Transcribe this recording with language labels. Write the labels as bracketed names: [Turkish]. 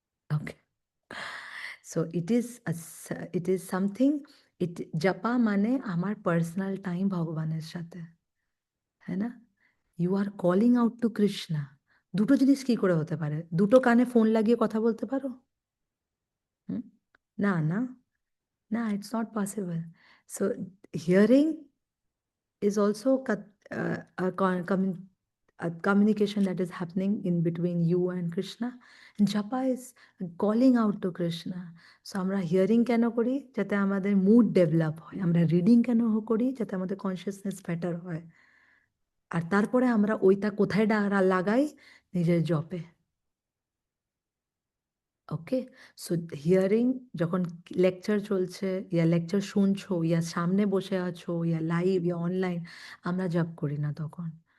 [English] okay, so it is something, [Bangla] জপা মানে আমার [English] personal time [Bangla] ভগবানের সাথে, হ্যাঁ না, [English] You are calling out to Krishna. [Bangla] দুটো জিনিস কি করে হতে পারে, দুটো কানে ফোন লাগিয়ে কথা বলতে পারো? হুম, না না, না, [English] it's not possible. So hearing is also a communication that is happening in between you and Krishna. And japa is calling out to Krishna. [Bangla] So আমরা হিয়ারিং কেন করি, যাতে আমাদের মুড ডেভেলপ হয়, আমরা রিডিং কেন করি যাতে আমাদের কনসিয়াসনেস বেটার হয়, আর তারপরে আমরা ওইটা কোথায় লাগাই, নিজের জপে। ওকে, সো হিয়ারিং, যখন লেকচার চলছে ইয়া লেকচার শুনছো ইয়া সামনে বসে আছো ইয়া লাইভ ইয়া অনলাইন, আমরা জপ করি না তখন।